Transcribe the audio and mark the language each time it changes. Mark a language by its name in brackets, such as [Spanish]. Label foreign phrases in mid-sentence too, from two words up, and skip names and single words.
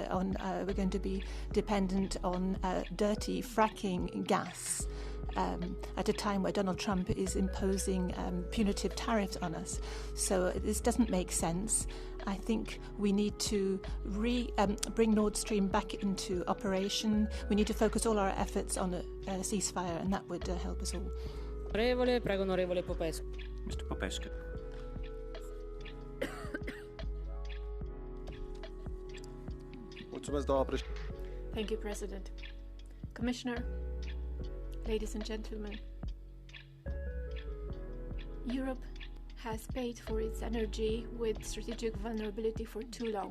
[English] We're going to be dependent on dirty fracking gas at a time where Donald Trump is imposing punitive tariffs on us. So this doesn't make sense. I think we need to bring Nord Stream back into operation. We need to focus all our efforts on a ceasefire, and that would help us all. [Italian] Onorevole, prego, onorevole Popescu. [English] Mr. Popescu. Thank you, President. Commissioner, ladies and gentlemen, Europe has paid for its energy with strategic vulnerability for too long.